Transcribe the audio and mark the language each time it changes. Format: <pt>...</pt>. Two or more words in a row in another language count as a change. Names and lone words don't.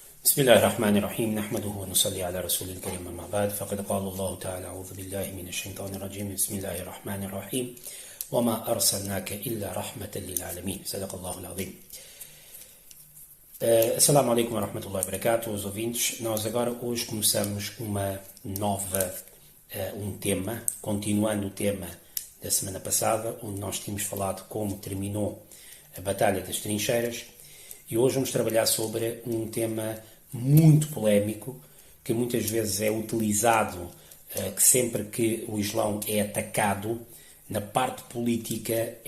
<ar>بسم الله الرحمن الرحيم نحمده ونصلي على رسول الكريم أما بعد فقد قال الله تعالى أعوذ بالله من الشيطان الرجيم بسم الله الرحمن الرحيم وما أرسلناك إلا رحمة للعالمين صدق الله العظيم. السلام عليكم ورحمة الله وبركاته,</ar> <pt>os ouvintes. Nós agora hoje começamos um tema, continuando o tema da semana passada, onde nós tínhamos falado como terminou a Batalha das Trincheiras, e hoje vamos trabalhar sobre um tema muito polémico, que muitas vezes é utilizado, que sempre que o Islão é atacado, na parte política é</pt>